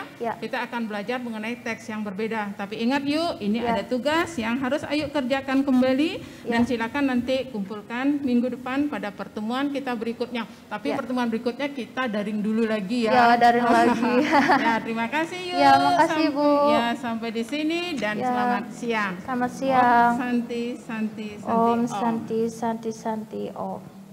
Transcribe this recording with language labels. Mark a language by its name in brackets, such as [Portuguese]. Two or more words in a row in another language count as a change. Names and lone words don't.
[Indonesian] Kita akan belajar mengenai teks yang berbeda. Tapi ingat Yuk, ini ada tugas yang harus Ayu kerjakan kembali dan silakan nanti kumpulkan minggu depan pada pertemuan kita berikutnya. Tapi pertemuan berikutnya kita daring dulu lagi ya. Ya, daring lagi. Ya, terima kasih Yuk. Ya, makasih Bu. Ya, sampai di sini dan selamat siang. Selamat siang. [Sanskrit] Om Santi, Santi, Santi. Om Santi, Santi, Santi, Om.